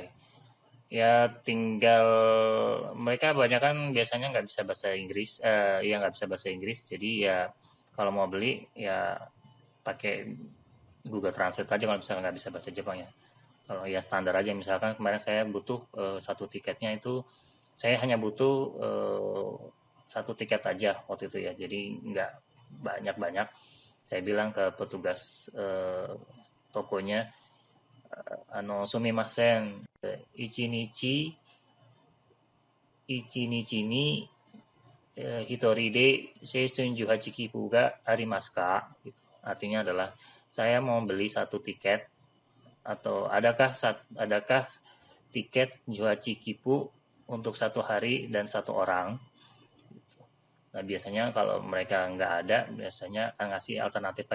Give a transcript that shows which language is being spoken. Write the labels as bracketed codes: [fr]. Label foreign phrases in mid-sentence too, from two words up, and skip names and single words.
[id] Ya tinggal mereka banyak kan biasanya nggak bisa bahasa Inggris, ya nggak bisa bahasa Inggris, jadi ya kalau mau beli ya pakai Google Translate aja kalau misalnya nggak bisa bahasa Jepang ya. Kalau ya standar aja, misalkan kemarin saya butuh satu tiketnya itu saya hanya butuh satu tiket aja waktu itu ya, jadi nggak banyak-banyak. Saya bilang ke petugas tokonya, [ja] すみません、一日一日に一人で青春18きっぷがありますか? Gitu. [id] Artinya adalah saya mau beli satu tiket, atau adakah tiket Juhachi Kipu untuk satu hari dan satu orang. Nah biasanya kalau mereka nggak ada, biasanya akan ngasih alternatif lain.